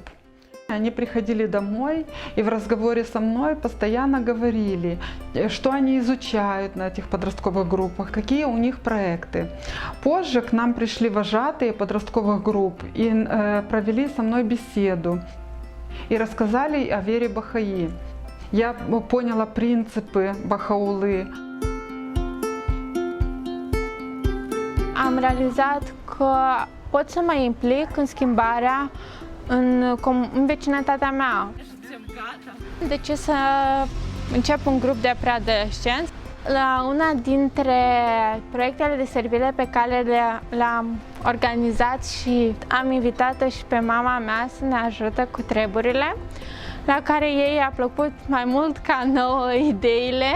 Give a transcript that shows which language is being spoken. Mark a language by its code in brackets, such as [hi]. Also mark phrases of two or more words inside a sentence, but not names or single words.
[ru] Они приходили домой и в разговоре со мной постоянно говорили, что они изучают на этих подростковых группах, какие у них проекты. Позже к нам пришли вожатые подростковых групп и провели со мной беседу и рассказали о вере Бахаи. Я поняла принципы Бахаулы. [ro] Am realizat că pot să mă implic în schimbarea în vecinătatea mea. De ce să încep un grup de preadolescenți? La una dintre proiectele de servire pe care le-am organizat și am invitat-o și pe mama mea să ne ajute cu treburile, la care ei a plăcut mai mult ca nouă ideile.